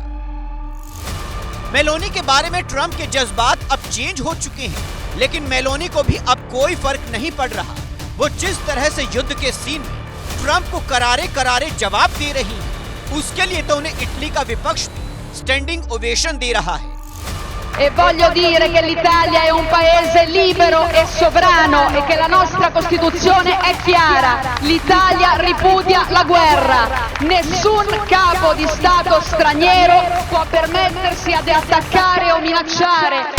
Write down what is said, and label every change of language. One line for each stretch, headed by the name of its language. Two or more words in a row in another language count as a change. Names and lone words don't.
Hindi: मेलोनी के बारे में ट्रंप के जज्बात अब चेंज हो चुके हैं, लेकिन मेलोनी को भी अब कोई फर्क नहीं पड़ रहा। वो जिस तरह से युद्ध के सीन में ट्रंप को करारे करारे जवाब दे रही है, उसके लिए तो उन्हें इटली का विपक्ष भी
English: standing ovation
Hindi: दे रहा है।
Italian: E voglio dire che l'Italia è un paese libero e sovrano e che la nostra Costituzione è chiara. L'Italia ripudia la guerra. Nessun capo di Stato straniero può permettersi di attaccare o minacciare.